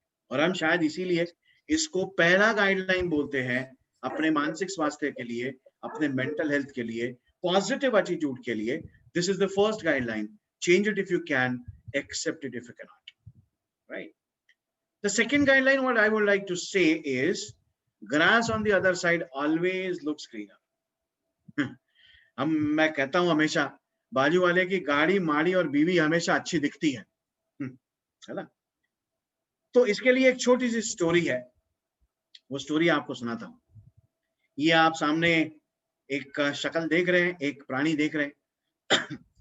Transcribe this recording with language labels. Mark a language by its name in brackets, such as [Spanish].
[Hindi] और हम शायद इसीलिए इसको पहला गाइडलाइन बोलते हैं अपने मानसिक स्वास्थ्य के लिए, अपने मेंटल हेल्थ के लिए, पॉजिटिव एटीट्यूड के लिए। [English] This is the first guideline, change it if you can, accept it if you can not, right? The second guideline, what I would like to say is, grass on the other side always looks greener. [Hindi] मैं कहता हूं हमेशा, बाजू वाले की गाड़ी, माड़ी और बीवी हमेशा अच्छी दिखती है ना? तो इसके लिए एक छोटी सी स्टोरी है, वो स्टोरी आपको सुनाता हूं। ये आप सामने एक शक्ल देख रहे हैं, एक प्राणी देख रहे हैं।